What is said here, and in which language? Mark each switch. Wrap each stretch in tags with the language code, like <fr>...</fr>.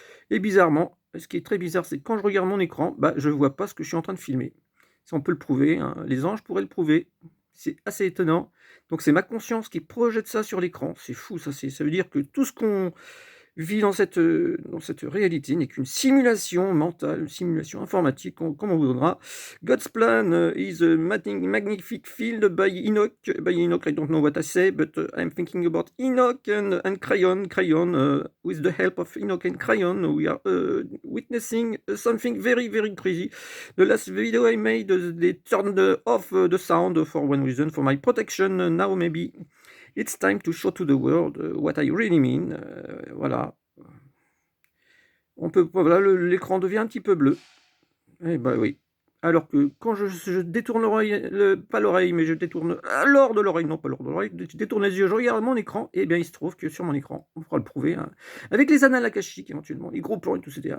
<fr>Et bizarrement, ce qui est très bizarre, c'est que quand je regarde mon écran, bah, je ne vois pas ce que je suis en train de filmer. Si on peut le prouver, hein, les anges pourraient le prouver. C'est assez étonnant. Donc c'est ma conscience qui projette ça sur l'écran. C'est fou, ça veut dire que tout ce qu'on vit dans cette réalité n'est qu'une simulation mentale, une simulation informatique, comme on voudra.</fr> <en>God's plan is a magnific field by Enoch. By Enoch, I don't know what I say, but I'm thinking about Enoch and Crayon. Crayon, with the help of Enoch and Crayon, we are witnessing something very, very crazy. The last video I made, they turned off the sound for one reason, for my protection. Now maybe it's time to show to the world what I really mean.</en> <fr>Voilà. Voilà, l'écran devient un petit peu bleu. Eh ben oui. Alors que quand je détourne l'oreille, pas l'oreille, mais je détourne l'or de l'oreille, non pas l'or de l'oreille, je détourne les yeux, je regarde mon écran, et bien il se trouve que sur mon écran, on pourra le prouver, hein, avec les annales akashiques éventuellement, les gros plans et tout, etc.</fr>